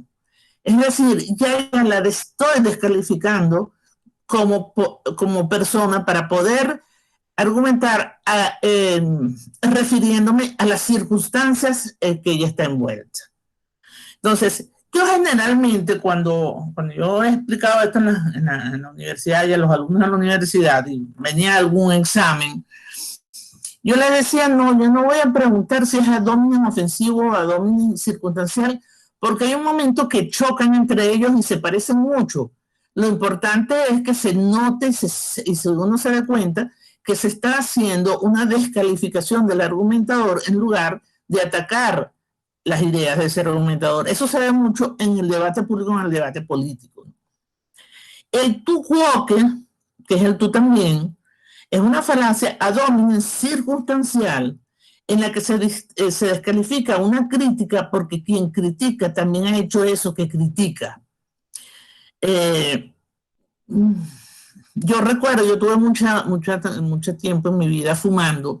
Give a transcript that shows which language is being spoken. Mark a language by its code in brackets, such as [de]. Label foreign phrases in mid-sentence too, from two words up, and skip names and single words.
[es] Es decir, ya la estoy descalificando como persona para poder argumentar refiriéndome a las circunstancias que ella está envuelta. Entonces, yo generalmente cuando yo he explicado esto en la universidad y a los alumnos de la universidad y venía algún examen, yo les decía, no, yo no voy a preguntar si es [la] ad hominem [es] ofensivo o [la] ad hominem [es] circunstancial, porque hay un momento que chocan entre ellos y se parecen mucho. Lo importante es que se note y uno se dé cuenta que se está haciendo una descalificación del argumentador en lugar de atacar las ideas de ese argumentador. Eso se ve mucho en el debate público, en el debate político. El [la] tú quoque, [es] que es el tú también, es una falacia [la] ad hominem [es] circunstancial en la que se descalifica una crítica porque quien critica también ha hecho eso que critica. Yo recuerdo, yo tuve mucho tiempo en mi vida fumando.